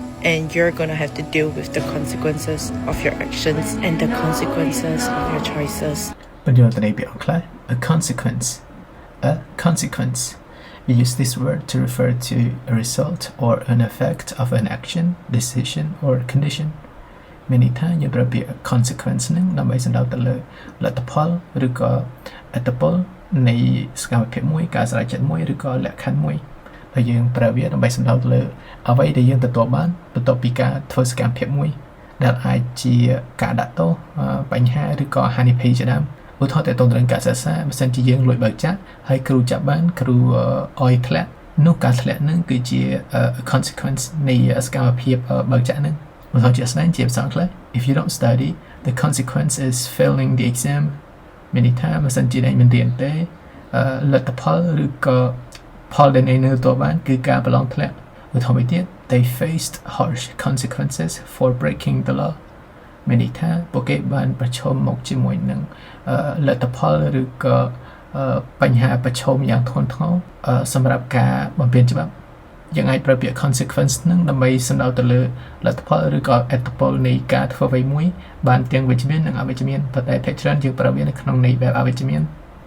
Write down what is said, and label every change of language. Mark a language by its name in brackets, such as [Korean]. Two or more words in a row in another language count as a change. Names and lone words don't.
[English] and you're gonna have to deal with the consequences of your actions and the consequences of your choices. A consequence. A consequence. We use this word to refer to a result or an effect of an action, decision, or condition. Many times you bring a consequence [Khmer] នឹងដើម្បីសំដៅទៅលើលទ្ធផលឬក៏អត្តពលនៃសកម្មភាពមួយការសម្រេចចិត្តមួយឬក៏លក្ខខណ្ឌមួយដែលយើងប្រើវាដើម្បីសំដៅទៅលើអ្វីដែលយើងទទួលបានបន្ទាប់ពីការធ្វើ សកម្មភាពមួយដែលអាចជាការដាក់ទោសបញ្ហាឬក៏ហានិភ័យជាដើមឧទាហរណ៍ទៅទៅនឹងការសិក្សាបើសិនជាយើងលួចបើកចាក់ហើយគ្រូចាប់បានគ្រូអោយ ធ្លាក់នោះការធ្លាក់នឹងគឺជា consequence នៃសកម្មភាពបើកចាក់នឹងឧទាហរណ៍ជាក់ស្ដែងជាភាសាអង់គ្លេស [English] if you don't study the consequence is failing the exam many times [Khmer] បើសិនជាអ្នកមិនរៀនទេលទ្ធផលឬក៏ផលដែល អ្នកទទួលបានគឺការប្រឡងធ្លាក់ឧទាហរណ៍មួយទៀត [English] they faced harsh consequences for breaking the law many times [Khmer] ពួកគេបានប្រឈមមុខជាមួយនឹងលទ្ធផលឬក៏បញ្ហាប្រឈមយ៉ាងធ្ងន់ធ្ងរសម្រាប់ការបំពានច្បាប់យើងអាចប្រើពាក្យ consequence នឹងដើម្បីសំដៅទៅលើលទ្ធផលឬក៏អត្តពលនៃការធ្វើអ្វីមួយបានទាំងវិជ្ជមាននិងអវិជ្ជមានប៉ុន្តែភាគច្រើនយើងប្រើវានៅក្នុងន័យបែបអវិជ្ជមាន